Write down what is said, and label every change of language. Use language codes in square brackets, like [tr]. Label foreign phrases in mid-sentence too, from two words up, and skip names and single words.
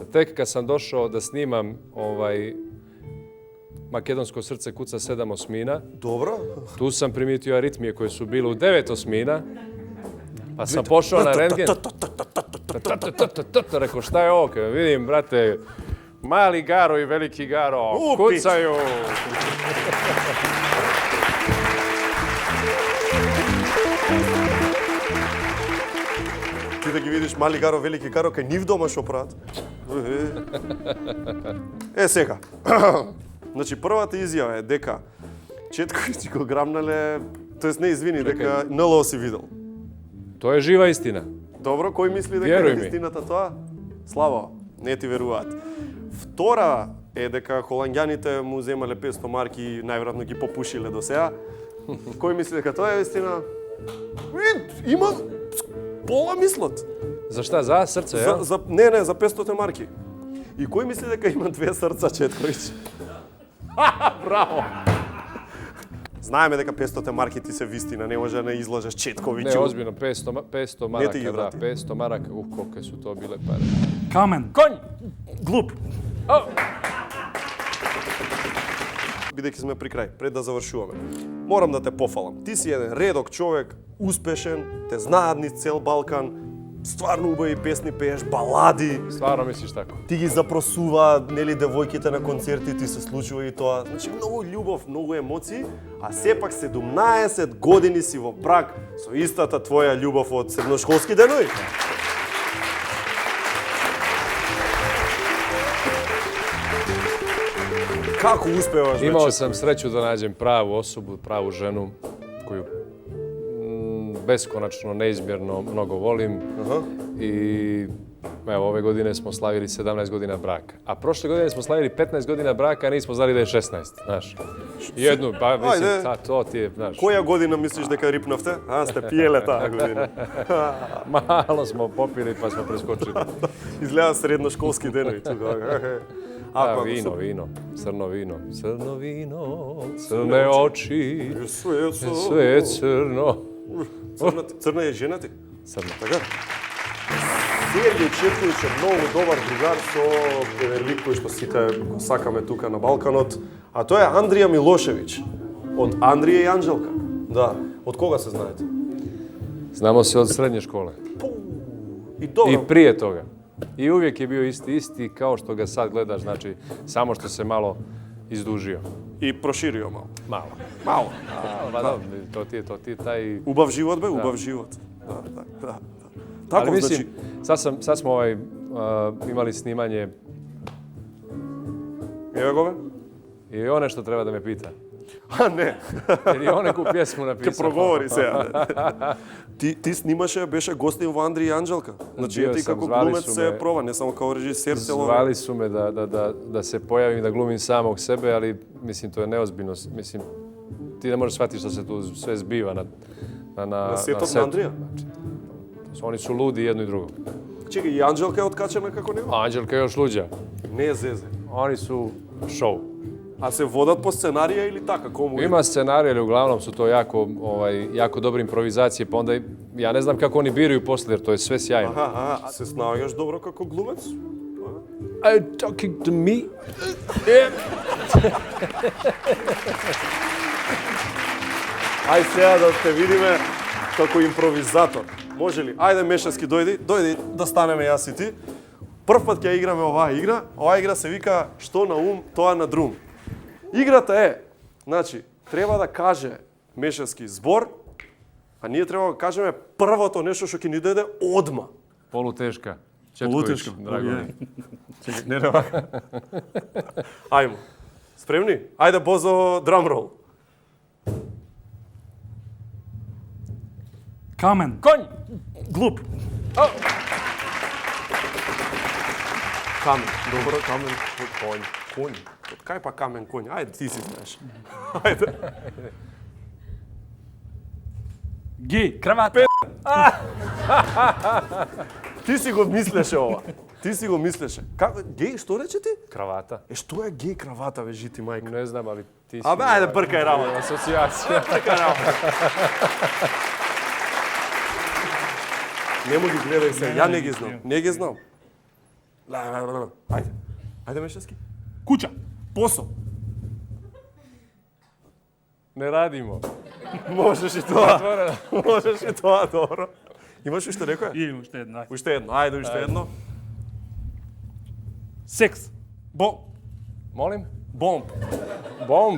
[sr] Tek kad sam došao da snimam Makedonsko srce kuca 7 osmina. Dobro. Tu sam primijetio aritmije koje su bile u 9 osmina. Pa sam pošao na rentgen. Rekao, šta je ovo? Vidim, brate, mali Garo i veliki Garo kucaju. [mk] Ти да ги видиш мали Гаро, велики Гаро, кај нив дома што прават. Сега. Значи, првата изјава е дека Четковиќ го грамнале, тоест не извини, дека НЛО си видел. [sr] To je živa istina. [mk] Добро, кој мисли дека [sr] Вjeruj е ми. [mk] истината тоа? Славо, не ти веруваат. Втора е дека холанѓаните му земале 500 марки и најверојатно ги попушиле до сега. Кој мисли дека тоа е истина? Има пола мислат. [sr] За šta? Za srce, jel? [mk] Не, за 500 марки. И кој мисли дека има 2 срца Четковиќ? Браво! Знаеме дека 500 марки ти се вистина, не може да не излажеш Четковиќу. [sr] Ne, ozbiljno, 500 maraka, ti ih da, vrati. 500 maraka, kolike su to bile pare. Kamen. Konj! [mk] Глуп. бидејќи сме при крај, пред да завршуваме. Морам да те пофалам. Ти си еден редок човек, успешен, те знаат низ цел Балкан, стварно убави песни пееш, балади. Стварно мислиш тако? Ти ги запросуваат, нели, девојките на концерти, ти се случува и тоа. Значи, многу љубов, многу емоции, а сепак 17 години си во брак со истата твоја љубов од средношколски денови. Како успеваш? [sr] Имao sam sreću da nađem pravu osobu, pravu ženu koju beskonačno, neizmjerno mnogo volim. I evo, ove godine smo slavili 17 godina braka. A prošle godine smo slavili 15 godina braka, a nismo znali da je 16, znaš. Jednu, pa mislim, to ti je, znaš. [mk] Која година мислиш дека рипнавте? А, сте пиеле таа година. [sr] Malo smo popili pa smo preskočili. [mk] Изгледа средношколски денови тука. [sr] Vino, crno vino, crne oči, sve je crno. Crna je žena ти? Crna. [mk] Така? Сергеј Четковиќ е многу добар другар со еден лик кој што сите го сакаме тука на Балканот, а тоа е Андрија Милошевиќ од Андрија и Анđелка. Да, од кога се знаете? [sr] Znamo se od srednje škole. [mk] И добро. [sr] I prije toga. I uvijek je bio isti kao što ga sad gledaš, znači samo što se malo izdužio. И проширио мало. Malo. [mk] Мало. [sr] Pa dobro, to ti je taj... [mk] Убав живот бе, убав живот. Да. [sr] Ali Тако, mislim, [mk] значи... [sr] sad smo imali snimanje Evo ga, i on nešto treba da me pita. [mk] А, не. [sr] Jer je on neku pjesmu napisao. [mk] Ке проговори сега. Ти снимаше, беше гостин во Андри и Анđelka. Значи, [sr] Bio [mk] ти [sr] sam, [mk] како [sr] zvali [mk] глумец [sr] su [mk] се [sr] me- [mk] проба, не само као режисер цело. [sr] Zvali su me da se pojavim, da glumim samog sebe, ali mislim to je neozbiljno. Mislim, ti ne možeš shvatiti što se tu sve zbiva na [mk] сетот на [sr] setu. [mk] Андрија. [sr] Oni su ludi jedno i drugo. [mk] Чекај, и Анđelka е откачена како него? [sr] Anđelka je još luđa. [mk] Не е зезе. [sr] Oni su show. [mk] А се водат по сценарија или така? Кому? [sr] Ima scenarija, ali uglavnom su to jako dobre improvizacije, pa onda ja ne znam kako oni biraju poslije, jer to je sve sjajno. [mk] Аха, се снаоѓаш добро како глумец? [en] Are you talking to me? [mk] Ај сега да те видиме како импровизатор. Може ли? Ајде Мешевски, дојди да станеме јас и ти. Прв пат ќе играме оваа игра. Оваа игра се вика што на ум, тоа на друм. Играта е, значи, треба да каже Мешевски збор, а ние треба да кажеме првото нешто што ќе ни дојде одма. [sr] Poluteška. Poluteška, Drago mi. [mk] Чекај, не. Ајмо. Спремни? Ајде Бозо, драмрол. Камен. [sr] Konj! [mk] Глуп. Камен. Добро, камен. Конј. Од кај па камен конј? Ајде, ти си знаеш. Ајде. Ги. Крават. Ти си го мислеше ова. Ти си го мислеше. Како геј, што рече ти? [sr] Kravata. [mk] Што е геј кравата, бе, жити мајка? [sr] Ne znam, ali ti si... [mk] Абе, ајде, бркај работа. [sr] Asocijacija. [mk] Бркај работа. Нему ги гледај се, ја не ги знам. Не ги знам. Ајде. Ајде, Мешевски. Куќа. Посо. [sr] Ne radimo. [mk] Можеш и тоа. Можеш и тоа, добро. Имаш уште некоја? Имам уште една. Уште едно, ајде, уште едно. Секс. [sr] Molim? [mk] Бомб. [en] Bomb.